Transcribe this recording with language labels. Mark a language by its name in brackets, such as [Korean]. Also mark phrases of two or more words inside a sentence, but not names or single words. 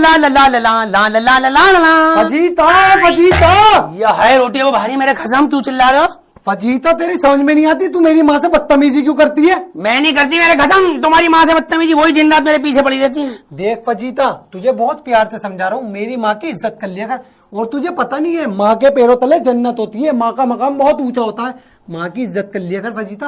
[Hindi] ला ला ला ला ला ला ला ला ला ला ला। फजीता फजीता, यह है रोटी वो भारी मेरे खसम, क्यों चिल्ला रहे हो? फजीता तेरी समझ में नहीं आती, तू मेरी माँ से बदतमीजी क्यों करती है? मैं नहीं करती मेरे खसम, तुम्हारी माँ से बदतमीजी वही दिन रात मेरे पीछे पड़ी रहती है। देख फजीता, तुझे बहुत प्यार से समझा रहा हूँ, मेरी माँ की इज्जत कर लिया कर। और तुझे पता नहीं है, माँ के पैरों तले जन्नत होती है, माँ का मकाम बहुत ऊंचा होता है, माँ की इज्जत कर लिया कर फजीता।